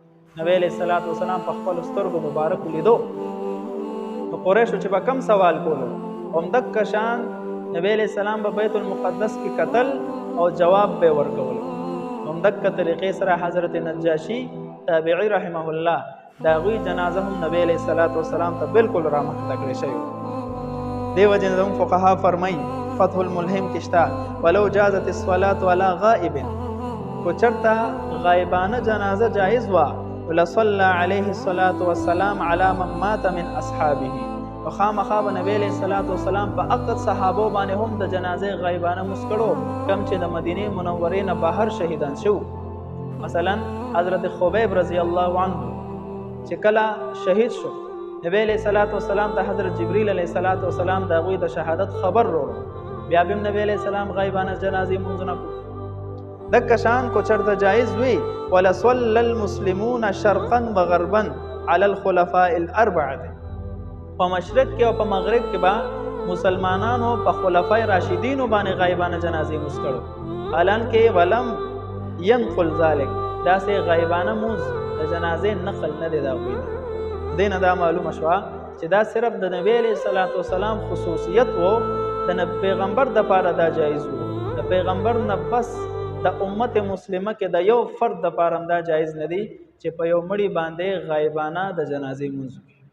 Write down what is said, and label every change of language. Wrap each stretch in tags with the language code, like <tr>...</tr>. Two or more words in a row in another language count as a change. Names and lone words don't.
<ps>نبی</ps> <ar>علیه الصلاة والسلام</ar> <ps>په خپلو سترګو مبارکو لیدو، نو قریشو چې به کم سوال کولو همدغه شان نبی</ps> <ar>علیه السلام</ar> <ps>به بیت المقدس کې کتل او جواب به ورکولو. همدغه طریقې سره حضرت نجاشي تابعي</ps> <ar>رحمه الله</ar> <ps>د هغوی جنازه هم نبی</ps> <ar>علیه الصلاة والسلام</ar> <ps>ته بالکل رامخې ته کړې شوې. دې وجې نه زموږ فقها فرمایي فتح الملهم کې شته</ps> <ar>ولو جازت الصلاة علی غائب،</ar> <ps>کو چرته غایبانه جنازه جایز وه</ps> <ar>ولصلی علیه الصلاة والسلام علی من مات من اصحابه،</ar> <ps>نو خامخا به نبی</ps> <ar>علیه الصلاة والسلام</ar> <ps>په هغه صحابو باندې هم د جنازې غایبانه مونځ کړو کوم چې د مدینې منورې نه بهر شهیدان شو. مثلا حضرت خبیب</ps> <ar>رضی الله عنه</ar> <ps>چې کله شهید شو، نبی</ps> <ar>علیه الصلاة والسلام</ar> <ps>ته حضرت جبریل</ps> <ar>علیه الصلاة والسلام</ar> <ps>د هغوی د شهادت خبر وروړو، بیا به نبی</ps> <ar>علیه السلام</ar> <ps>غایبانه جنازې مونځونه کړو. دغه شان کو چرته جایز وي</ps> <ar>ولصلى المسلمون شرقا وغربا على الخلفاء الاربعه،</ar> <ps>په مشرق کې او په مغرب کې به مسلمانانو په خلفای راشدینو باندې غایبانه جنازې مونځ کړو، حالانکه</ps> <ar>ولم ينقل ذلك،</ar> <ps>داسې غایبانه مونځ د جنازې نقل نه دی د هغوی نه. دې نه دا معلومه شوه چې دا صرف د نبی</ps> <ar>علیه الصلاة والسلام</ar> <ps>خصوصیت و، د پیغمبر دپاره دا جایز و، د پیغمبر نه بس د امت مسلمه کې د یو فرد دپاره هم دا جایز نه دی چې په یو مړي باندې غایبانه د جنازې مونځ</ps>